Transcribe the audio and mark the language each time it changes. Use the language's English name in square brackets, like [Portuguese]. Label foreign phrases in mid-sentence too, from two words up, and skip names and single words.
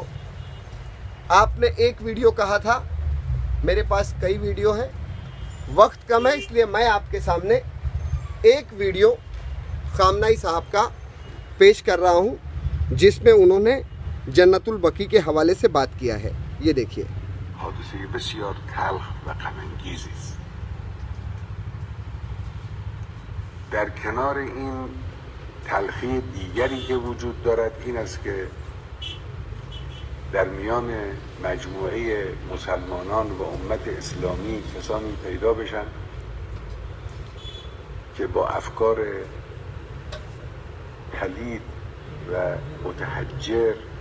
[Hindi] आपने एक वीडियो कहा था, मेरे पास कई वीडियो हैं, वक्त कम है इसलिए मैं आपके सामने एक वीडियो खामनाई साहब का पेश कर रहा हूं जिसमें उन्होंने जन्नतुल बकी के हवाले से बात किया है। ये देखिए। [Persian] حادثه بسیار تلخ و غم‌انگیزی است. در کنار این تلخی دیگری که وجود دارد این است که در میان مجموعه مسلمانان و امت اسلامی کسانی پیدا بشن که با افکار پلید و متحجر